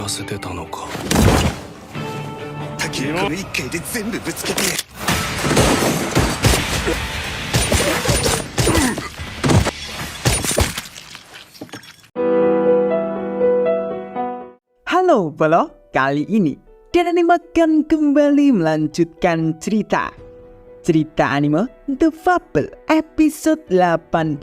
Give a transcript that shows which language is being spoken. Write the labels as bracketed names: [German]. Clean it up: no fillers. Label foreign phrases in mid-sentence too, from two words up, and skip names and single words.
[Japanese] せてたのか。滝をこの一回で全部ぶつけてやる。 [Indonesian] Halo Bolo, kali ini Dan Anime akan kembali melanjutkan cerita anime The Fable episode 18.